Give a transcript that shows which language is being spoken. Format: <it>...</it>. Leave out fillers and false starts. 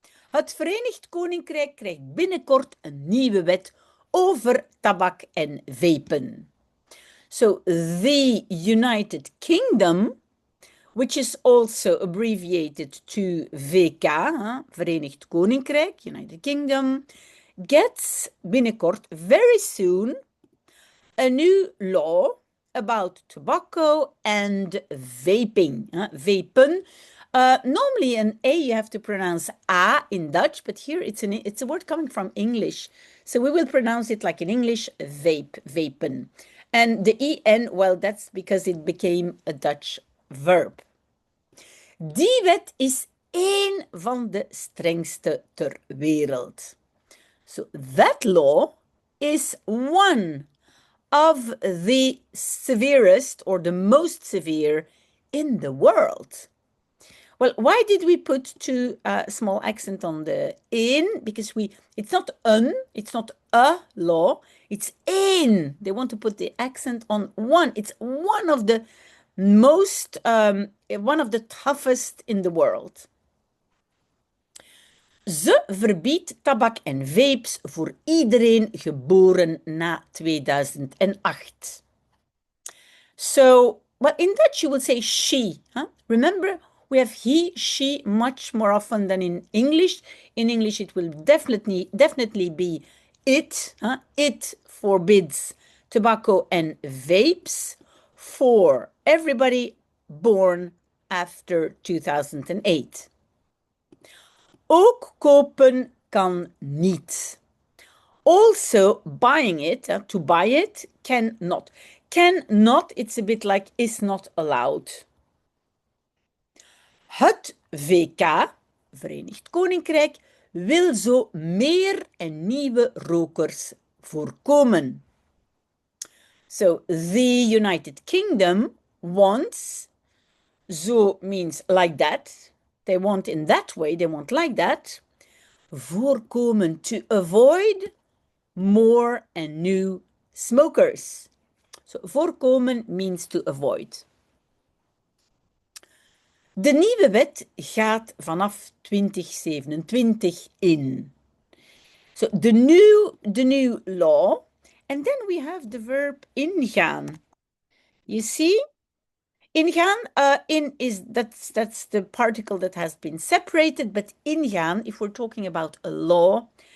<nl>Het Verenigd Koninkrijk krijgt binnenkort een nieuwe wet over tabak en vapen.</nl> <en>So the United Kingdom, which is also abbreviated to VK, Verenigd Koninkrijk, United Kingdom, gets binnenkort, very soon, a new law about tobacco and vaping. Vapen. Normally an A you have to pronounce A in Dutch, but here it's a word coming from English. So we will pronounce it like in English, vapen. And the EN, well, that's because it became a Dutch verb.</en> <nl>Die wet is één van de strengste ter wereld.</nl> <en>So that law is one of the severest or the most severe in the world. Well, why did we put two small accent on the in? Because it's not it's not a law, it's in. They want to put the accent on one. It's one of the most, one of the toughest in the world.</en> <nl>Ze verbiedt tabak en vapes voor iedereen geboren na 2008.</nl> <en>So, well, in Dutch you would say she. Remember, we have he, she much more often than in English. In English, it will definitely be it. It forbids tobacco and vapes for everybody born after 2008.</en> <nl>Ook kopen kan niet.</nl> <en>Also, buying it, to buy it, cannot. Cannot, it's a bit like is not allowed.</en> <nl>Het VK, Verenigd Koninkrijk, wil zo meer en nieuwe rokers voorkomen.</nl> <en>So, the United Kingdom wants, zo means like that, they want in that way, they want like that, voorkomen, to avoid more and new smokers. So, voorkomen means to avoid.</en> <nl>De nieuwe wet gaat vanaf 2027 in.</nl> <en>So, the new law, and then we have the verb ingaan. You see? Ingaan, in is, that's the particle that has been separated, but ingaan, if we're talking about a law,</en>